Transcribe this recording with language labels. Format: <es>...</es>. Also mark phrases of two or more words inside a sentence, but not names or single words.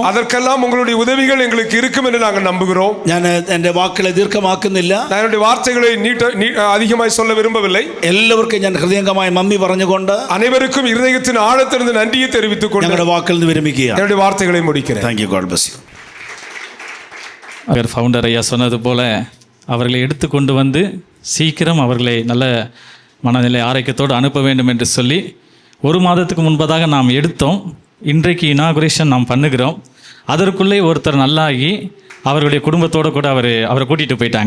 <ta>அதற்கெல்லாம் உங்களுடைய உதவிகள் எங்களுக்கு இருக்கும் என்று நாங்கள் நம்புகிறோம்.</ta> <ml>ഞാൻ എൻ്റെ വാക്കുകളെ ദീർഘമാക്കുന്നില്ല.</ml> <ta>நான் என்னுடைய வார்த்தைகளை அதிகமாய் சொல்ல விரும்பவில்லை.</ta> <ml>എല്ലാവർക്കും ഞാൻ ഹൃദയംഗമായി നന്ദി പറഞ്ഞുകൊണ്ട്</ml> <ta>அனைவருக்கும் இருதயத்தின் ஆழத்திலிருந்து நன்றியை தெரிவித்துக் கொண்டு</ta> <ml>ഞങ്ങളുടെ വാക്കുകളിൽ നിന്ന് വിരമിക്കുകയാണ്.</ml> <ta>என்னுடைய வார்த்தைகளை முடிக்கிறேன்.</ta> <en>Thank you. God bless you.</en> <ta>அவர் ஃபவுண்டர் ஐயா சொன்னது போல் அவர்களை எடுத்து கொண்டு வந்து சீக்கிரம் அவர்களை நல்ல மனநிலை ஆரோக்கியத்தோடு அனுப்ப வேண்டும் என்று சொல்லி 1 மாதத்துக்கு முன்பதாக நாம் எடுத்தோம். இன்றைக்கு இனாகுரேஷன் நாம் பண்ணுகிறோம். அதற்குள்ளே ஒருத்தர் நல்லாகி அவர்களுடைய குடும்பத்தோடு கூட அவரை கூட்டிகிட்டு போயிட்டாங்க.</ta>